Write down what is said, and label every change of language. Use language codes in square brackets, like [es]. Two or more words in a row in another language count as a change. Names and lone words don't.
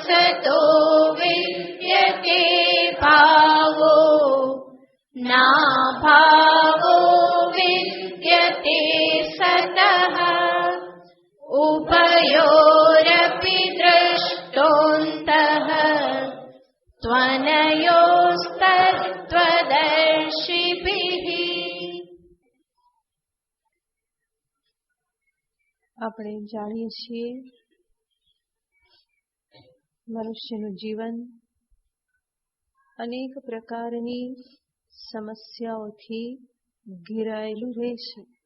[sa] ततो विद्यते भावो नाभावो विद्यते सतः उभयोरपि दृष्टोऽन्तः त्वनयोस्तत्त्वदर्शिभिः। [gu] આપણે જાણીએ છીએ મનુષ્યનું જીવન અનેક પ્રકારની સમસ્યાઓથી ઘેરાયેલું રહેશે.